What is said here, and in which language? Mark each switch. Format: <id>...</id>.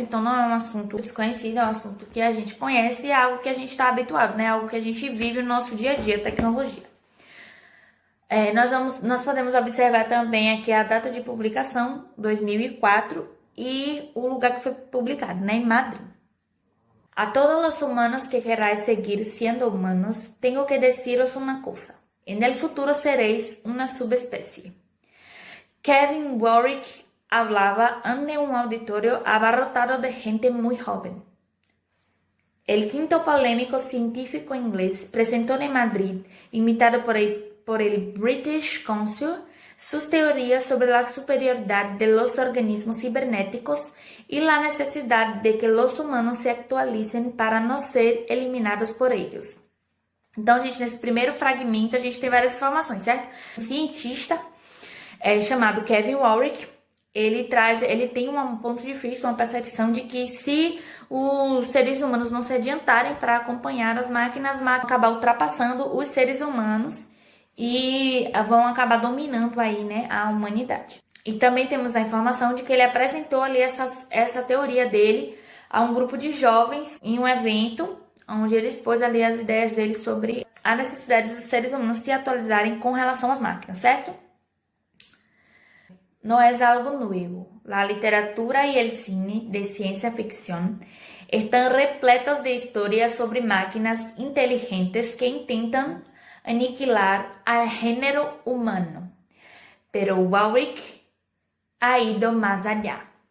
<pt>Então não é um assunto desconhecido, é um assunto que a gente conhece e é algo que a gente está habituado, algo que a gente vive no nosso dia a dia, tecnologia. Nós podemos observar também aqui a data de publicação, 2004, e o lugar que foi publicado, em Madrid.</pt> <es>A todos los humanos que queráis seguir siendo humanos, tengo que deciros una cosa. En el futuro seréis una subespecie. Kevin Warwick hablaba ante un auditorio abarrotado de gente muy joven. El quinto polémico científico inglés presentó en Madrid, invitado por el British Council, sus teorías sobre la superioridad de los organismos cibernéticos y la necesidad de que los humanos se actualicen para no ser eliminados por ellos.</es> <pt>Então, gente, nesse primeiro fragmento a gente tem várias informações, certo? Um cientista chamado Kevin Warwick, ele tem um ponto de vista, uma percepção de que se os seres humanos não se adiantarem para acompanhar as máquinas vão acabar ultrapassando os seres humanos e vão acabar dominando aí, a humanidade. E também temos a informação de que ele apresentou ali essa teoria dele a um grupo de jovens em um evento onde ele expôs ali as ideias dele sobre a necessidade dos seres humanos se atualizarem com relação às máquinas, certo?</pt> <es>No es algo nuevo. La literatura y el cine de ciencia ficción están repletos de historias sobre máquinas inteligentes que intentan aniquilar al género humano. Pero Warwick ha ido más allá.</es>